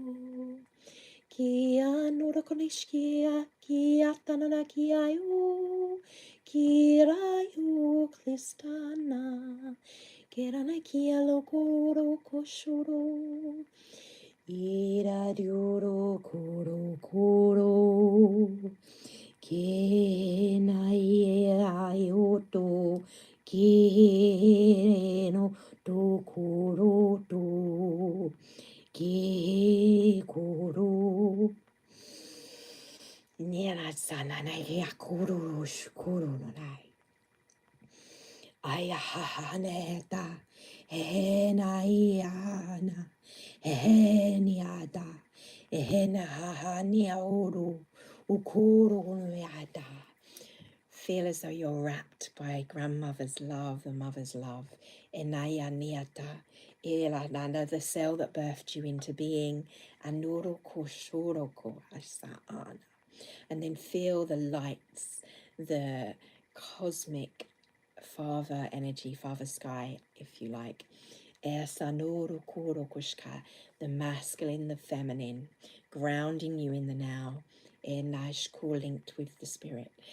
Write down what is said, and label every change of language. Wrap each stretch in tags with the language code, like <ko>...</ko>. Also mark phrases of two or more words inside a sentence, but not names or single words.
<en>kia norokonishkia kia tanana kiayo kirayo kristana kirana kia lokoro koshoro iradioro koro koro ke nai ai oto ke no to koro to ke koro niana sana nai ya koro shukoro no nai ai ha neta e nai ana e niada e na ha ni auru. Feel as though you're wrapped by grandmother's love, the mother's love. Enaya niata, ilananda, the cell that birthed you into being. Anuroko shoroko asaana. And then feel the lights, the cosmic father energy, father sky, if you like. The masculine, the feminine, grounding you in the now. Linked with the spirit.</en>